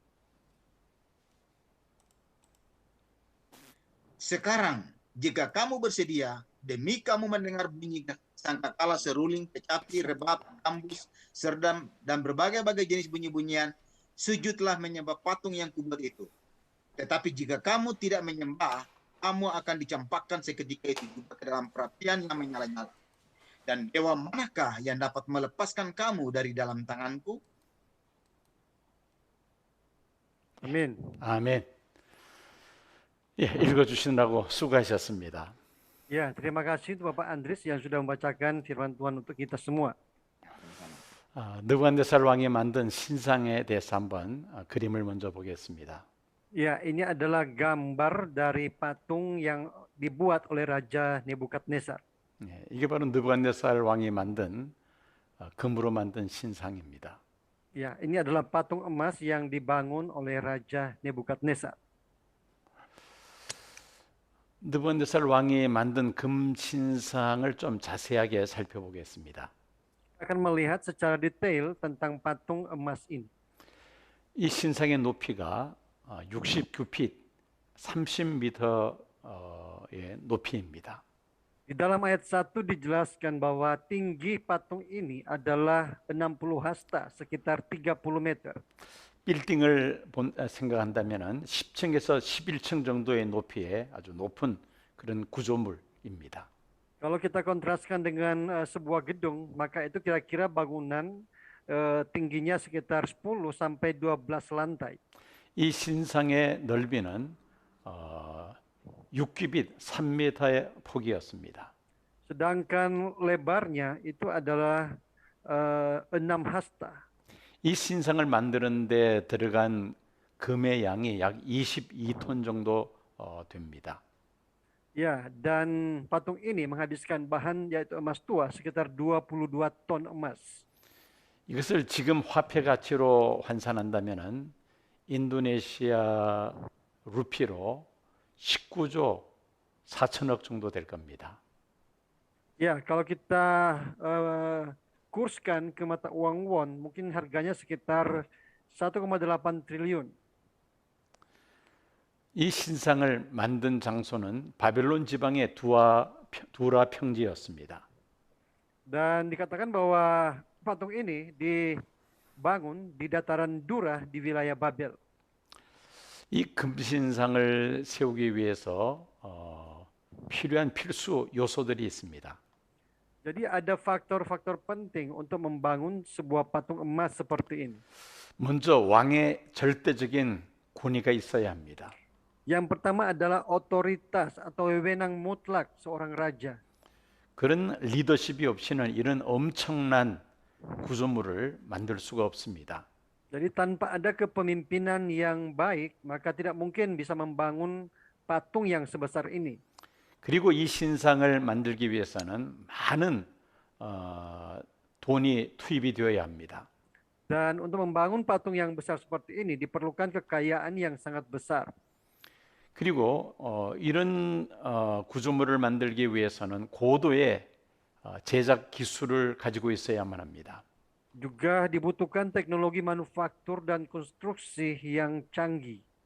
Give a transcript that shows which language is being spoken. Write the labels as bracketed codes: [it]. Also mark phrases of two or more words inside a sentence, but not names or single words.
[id] Sekarang, jika kamu bersedia, demi kamu mendengar bunyi sangkakala, seruling, kecapi, rebab, gambus, serdam, dan berbagai-bagai jenis bunyi-bunyian, sujudlah menyembah patung yang kubuat itu. Tetapi jika kamu tidak menyembah, kamu akan dicampakkan seketika itu juga ke dalam perapian yang menyala-nyala. Dan dewa manakah yang dapat melepaskan kamu dari dalam tanganku? Amin. [ko] 아멘. 예, 읽어주시느라고 수고하셨습니다. [id] Ya, terima kasih untuk Bapak Andris yang sudah membacakan firman Tuhan untuk kita semua. [ko] 느부갓네살 왕이 만든 신상에 대해서 한번 그림을 먼저 보겠습니다. [id] Ya, ini adalah gambar dari patung yang dibuat oleh Raja Nebukadnezar. [ko] 예, 이게 바로 느부갓네살 왕이 만든 금으로 만든 신상입니다. [id] Ya, ini adalah patung emas yang dibangun oleh Raja Nebukadnezar. [ko] 느부갓네살 왕이 만든 금 신상을 좀 자세하게 살펴보겠습니다. [id] Akan melihat secara detail tentang patung emas ini. [ko] 이 신상의 높이가 69핏 30m의 높이입니다. [id] Di dalam ayat 1 dijelaskan bahwa tinggi patung ini adalah 60 hasta, sekitar 30 meter. [ko] 빌딩을 생각한다면 10층에서 11층 정도의 높이의 아주 높은 그런 구조물입니다. [id] Kalau kita kontraskan dengan sebuah gedung, maka itu kira-kira bangunan tingginya sekitar 10 sampai 12 lantai. [ko] 이 신상의 넓이는 6규빗 3m의 폭이었습니다. [id] Sedangkan lebarnya itu adalah 6 hasta. [ko] 이 신상을 만드는데 들어간 금의 양이 약 22톤 정도 됩니다. [id] Ya, dan patung ini menghabiskan bahan yaitu emas tua sekitar 22 ton emas. [ko] 이것을 지금 화폐 가치로 환산한다면은 인도네시아 루피로 19조 4천억 정도 될 겁니다. [id] Ya, kalau kita kurskan ke mata uang won, mungkin harganya sekitar 1,8 triliun. [ko] 이 신상을 만든 장소는 바벨론 지방의 두라 평지였습니다. [id] Dan dikatakan bahwa patung ini dibangun di dataran Dura di wilayah Babel. [ko] 이 금신상을 세우기 위해서 필요한 필수 요소들이 있습니다. [id] Jadi ada faktor-faktor penting untuk membangun sebuah patung emas seperti ini. [ko] 먼저 왕의 절대적인 권위가 있어야 합니다. [id] Yang pertama adalah otoritas atau wewenang mutlak seorang raja. [ko] 그런 리더십이 없이는 이런 엄청난 구조물을 만들 수가 없습니다. [id] Jadi tanpa ada kepemimpinan yang baik, maka tidak mungkin bisa membangun patung yang sebesar ini. [ko] 그리고 이 신상을 만들기 위해서는 많은 돈이 투입이 되어야 합니다. [id] Dan untuk membangun patung yang besar seperti ini diperlukan kekayaan yang sangat besar. [ko] 그리고 이런 구조물을 만들기 위해서는 고도의 제작 기술을 가지고 있어야만 합니다. [id] Juga dibutuhkan teknologi manufaktur dan konstruksi yang canggih.